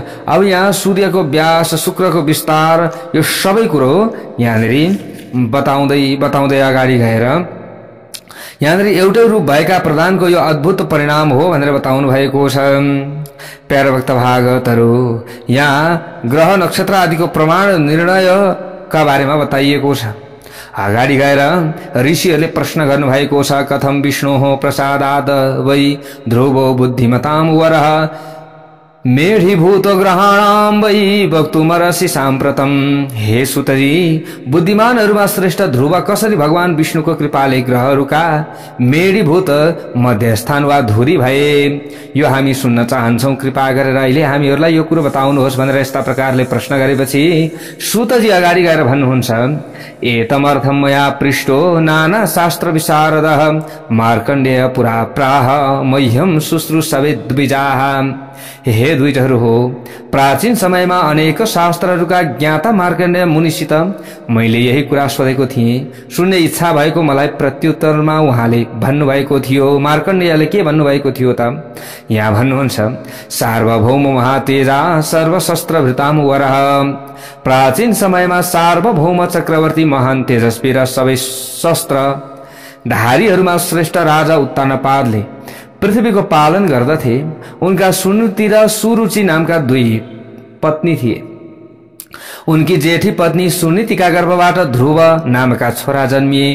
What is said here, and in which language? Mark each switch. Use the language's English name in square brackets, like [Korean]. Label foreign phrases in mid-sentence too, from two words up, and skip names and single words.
[Nepali] अब यहाँ सूर्यको व्यास, शुक्रको विस्तार, यो सबै कुरो यहाँनिर बताउँदै अगाडि गएर यहाँनिर एउटै रूप भएका प्रधानको यो अद्भुत परिणाम हो भनेर बताउनु भएको छ। प्यारा भक्त भागवतहरू यहाँ ग्रह नक्षत्र आदिको प्रमाण निर्णयका बारेमा बताइएको छ। अगाडि गएर ऋषिहरूले प्रश्न गर्नुभएको छ। [Sanskrit] कथम विष्णोः प्रसादाद वै ध्रुवो बुद्धिमतां वरः मेढीभूत ग्रहाणाम वै वक्तुमर्हसि साम्प्रतम। [Nepali] हे सुतजी, बुद्धिमानहरूमा श्रेष्ठ ध्रुव कसरी भगवान विष्णुको कृपाले ग्रहहरूका मेढीभूत मध्यस्थान वा धुरी भए, यो हामी सुन्न चाहन्छौं। कृपा गरेर अहिले हामीहरूलाई यो कुरो बताउनुहोस् भनेर यस्ता प्रकारले प्रश्न गरेपछि सुतजी अगाडि गएर भन्नुहुन्छ, [Sanskrit] एतमर्थम मया पृष्टो नाना शास्त्र विशारदः मार्कण्डेय पुरा प्राह मह्यम शुश्रूषवे द्विजाः। [Nepali] हे द्विजहरू हो, प्राचीन समयमा अनेक शास्त्रहरूका ज्ञाता मार्कण्डेय मुनिसित मैले यही कुरा सोधेको थिएँ। सुन्ने इच्छा भएको मलाई प्रत्युत्तरमा उहाँले भन्नुभएको थियो। मार्कण्डेयले के भन्नुभएको थियो त? यहाँ भन्नुहुन्छ, [Sanskrit] सार्वभौम महातेजा सर्वशस्त्रभृताम वरः। [Nepali] प्राचीन समयमा सार्वभौम चक्रवर्ती महान तेजस्वी र सबै शस्त्र धारीहरूमा श्रेष्ठ राजा उत्तानपादले पृथ्वीको पालन गर्दथे। उनका सुनीति र सुरुचि नामका 2 पत्नी थिए। उनकी जेठी पत्नी सुनीतिका गर्भबाट ध्रुव नामका छोरा जन्मिए।